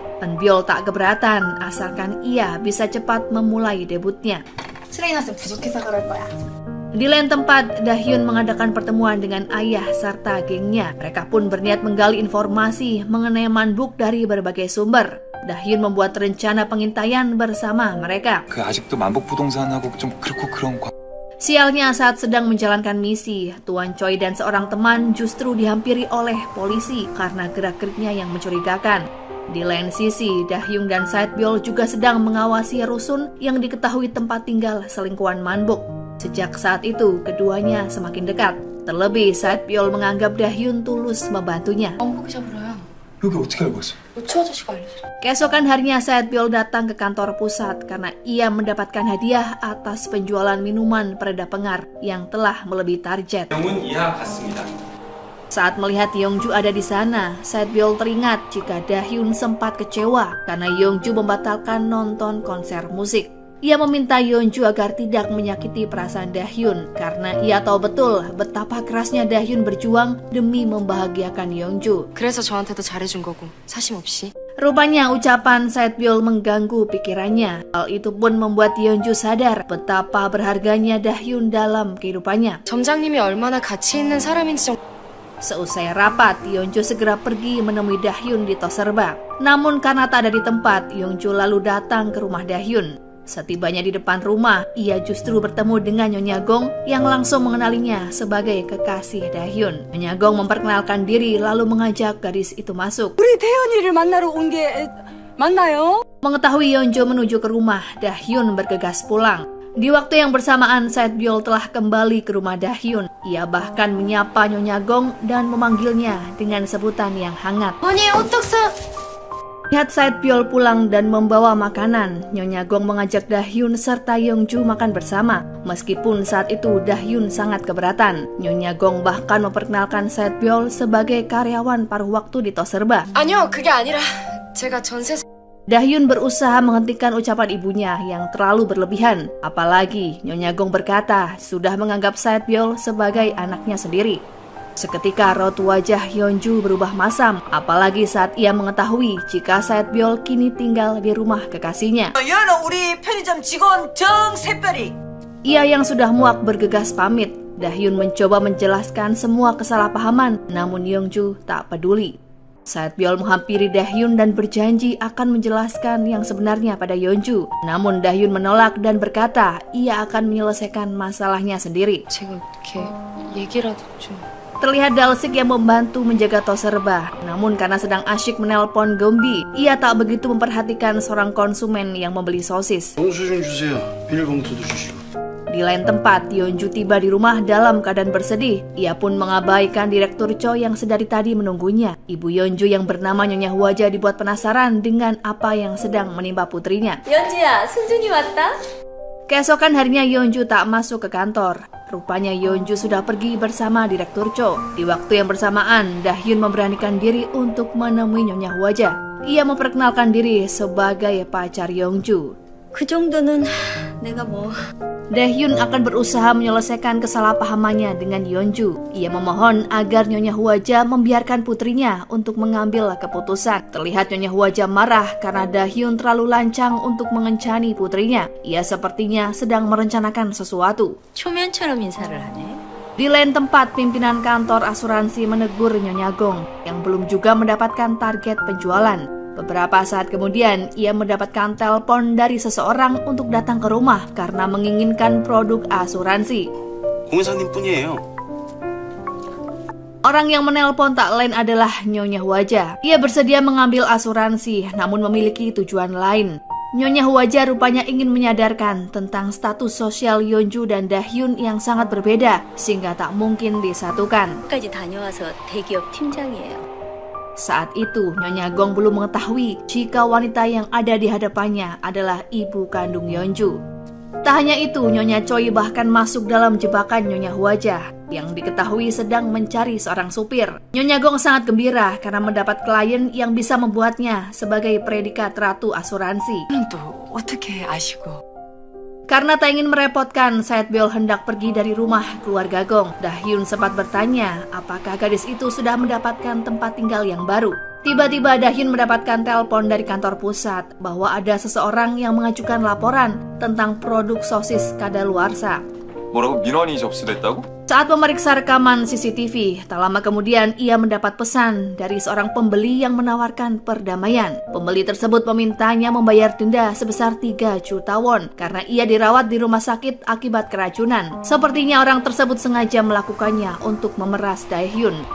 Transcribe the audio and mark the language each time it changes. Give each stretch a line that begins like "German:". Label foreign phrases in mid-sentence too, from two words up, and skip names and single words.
Indonesian: Eunbyul tak keberatan asalkan ia bisa cepat memulai debutnya. Di lain tempat, Dahyun mengadakan pertemuan dengan ayah serta gengnya. Mereka pun berniat menggali informasi mengenai Manbuk dari berbagai sumber. Dahyun membuat rencana pengintaian bersama mereka.
Korean: 아직도 만복 부동산하고 좀 그렇고 그런 거.
Indonesian: Sialnya saat sedang menjalankan misi, Tuan Choi dan seorang teman justru dihampiri oleh polisi karena gerak-geriknya yang mencurigakan. Di lain sisi, Dahyun dan Saetbyul juga sedang mengawasi rusun yang diketahui tempat tinggal selingkuhan Manbuk. Sejak saat itu, keduanya semakin dekat. Terlebih, Saetbyul menganggap Dahyun tulus membantunya.
Korean: 여기 어떻게 알고 있어?
Indonesian: Keesokan harinya, Saetbyul datang ke kantor pusat karena ia mendapatkan hadiah atas penjualan minuman pereda pengar yang telah melebihi target.
Korean: 영은 이하 같습니다.
Indonesian: Saat melihat Yeongju ada di sana, Saetbyul teringat jika Dahyun sempat kecewa karena Yeongju membatalkan nonton konser musik. Ia meminta Yeongju agar tidak menyakiti perasaan Dahyun karena ia tahu betul betapa kerasnya Dahyun berjuang demi membahagiakan Yeongju.
Korean: 그래서 저한테도 잘해준 거고 사심 없이.
Indonesian: Rupanya ucapan Saetbyul mengganggu pikirannya. Hal itu pun membuat Yeongju sadar betapa berharganya Dahyun dalam kehidupannya.
Korean: 점장님이 얼마나 가치 있는 사람인지 좀...
Indonesian: Seusai rapat, Yeongju segera pergi menemui Dahyun di Toserba. Namun karena tak ada di tempat, Yeongju lalu datang ke rumah Dahyun. Setibanya di depan rumah, ia justru bertemu dengan Nyonya Gong yang langsung mengenalinya sebagai kekasih Dahyun. Nyonya Gong memperkenalkan diri lalu mengajak gadis itu masuk.
Korean: 우리 태연이를 만나러 온 게 맞나요?
Indonesian: Mengetahui Yeongju menuju ke rumah, Dahyun bergegas pulang. Di waktu yang bersamaan, Saetbyul telah kembali ke rumah Dahyun. Ia bahkan menyapa Nyonya Gong dan memanggilnya dengan sebutan yang hangat.
Korean: 언니 어떡사...
Indonesian: Lihat Saetbyul pulang dan membawa makanan, Nyonya Gong mengajak Dahyun serta Yeongju makan bersama. Meskipun saat itu Dahyun sangat keberatan, Nyonya Gong bahkan memperkenalkan Saetbyul sebagai karyawan paruh waktu di Toserba.
Korean: 아니요, 그게 아니라 제가 전세...
Indonesian: Dahyun berusaha menghentikan ucapan ibunya yang terlalu berlebihan. Apalagi Nyonya Gong berkata sudah menganggap Saetbyul sebagai anaknya sendiri. Seketika raut wajah Yeongju berubah masam, apalagi saat ia mengetahui jika Saetbyul kini tinggal di rumah kekasihnya.
Korean: 얘는 우리 편의점 직원 정샛별이.
Indonesian: Ia yang sudah muak bergegas pamit. Dahyun mencoba menjelaskan semua kesalahpahaman, namun Yeongju tak peduli. Saetbyul menghampiri Dahyun dan berjanji akan menjelaskan yang sebenarnya pada Yeongju. Namun Dahyun menolak dan berkata ia akan menyelesaikan masalahnya sendiri.
Korean: 제가 이렇게 얘기라도 좀...
Indonesian: Terlihat Dalsik yang membantu menjaga Toserba. Namun karena sedang asyik menelpon Gombi, ia tak begitu memperhatikan seorang konsumen yang membeli sosis.
Korean: 영수증 주세요. 비닐봉투도 주시고.
Indonesian: Di Di lain tempat, Yeonju tiba di rumah dalam keadaan bersedih. Ia pun mengabaikan Direktur Cho yang sedari tadi menunggunya. Ibu Yeonju yang bernama Nyonya Hwaja dibuat penasaran dengan apa yang sedang menimpa putrinya.
Korean: 연주야, 승준이 왔다?
Indonesian: Keesokan harinya Yeonju tak masuk ke kantor. Rupanya Yeonju sudah pergi bersama Direktur Cho. Di waktu yang bersamaan, Dahyun memberanikan diri untuk menemui Nyonya Hwaja. Ia memperkenalkan diri sebagai pacar Yeonju.
Korean: 그 정도는 내가 뭐...
Indonesian: Dahyun akan berusaha menyelesaikan kesalahpahamannya dengan Yeonju. Ia memohon agar Nyonya Hwaja membiarkan putrinya untuk mengambil keputusan. Terlihat Nyonya Hwaja marah karena Dahyun terlalu lancang untuk mengencani putrinya. Ia sepertinya sedang merencanakan sesuatu.
Korean: 초면처럼 인사를 하네.
Indonesian: Di lain tempat, pimpinan kantor asuransi menegur Nyonya Gong yang belum juga mendapatkan target penjualan. Beberapa saat kemudian, ia mendapatkan telepon dari seseorang untuk datang ke rumah karena menginginkan produk asuransi.
Korean: 공사님뿐이에요.
Indonesian: Orang yang menelpon tak lain adalah Nyonya Hwaja. Ia bersedia mengambil asuransi, namun memiliki tujuan lain. Nyonya Hwaja rupanya ingin menyadarkan tentang status sosial Yeonju dan Dahyun yang sangat berbeda, sehingga tak mungkin disatukan.
Korean: 까지 다녀와서 대기업 팀장이에요.
Indonesian: Saat itu, Nyonya Gong belum mengetahui jika wanita yang ada di hadapannya adalah ibu kandung Yeonju. Tak hanya itu, Nyonya Choi bahkan masuk dalam jebakan Nyonya Hwaja yang diketahui sedang mencari seorang supir. Nyonya Gong sangat gembira karena mendapat klien yang bisa membuatnya sebagai predikat ratu asuransi.
Korean: 또 어떻게 아시고?
Indonesian: Karena tak ingin merepotkan, Saetbyul hendak pergi dari rumah keluarga Gong. Dahyun sempat bertanya apakah gadis itu sudah mendapatkan tempat tinggal yang baru. Tiba-tiba Dahyun mendapatkan telepon dari kantor pusat bahwa ada seseorang yang mengajukan laporan tentang produk sosis kadaluarsa.
Korean: 뭐라고? 민원이 접수됐다고?
Indonesian: Saat memeriksa rekaman CCTV, tak lama kemudian ia mendapat pesan dari seorang pembeli yang menawarkan perdamaian. Pembeli tersebut memintanya membayar denda sebesar 3 juta won karena ia dirawat di rumah sakit akibat keracunan. Sepertinya orang tersebut sengaja melakukannya untuk memeras Dahyun.